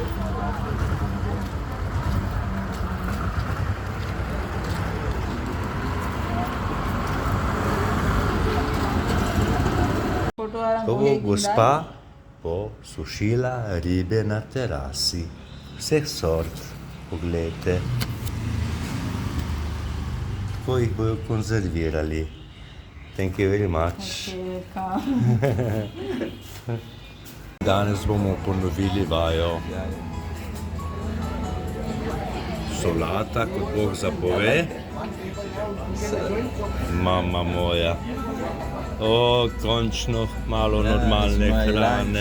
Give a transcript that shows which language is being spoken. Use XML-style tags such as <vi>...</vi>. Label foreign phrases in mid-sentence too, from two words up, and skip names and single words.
<sl>To bo gospa posušila ribe na terasi. Vseh sort, poglejte. Tako jih bojo konzervirali.</sl> <en>Thank you very much.</en> <sl>Danes bomo ponovili vajo. Solata, kot Bog zapove. Mama moja. O, končno malo normalne hrane.</sl>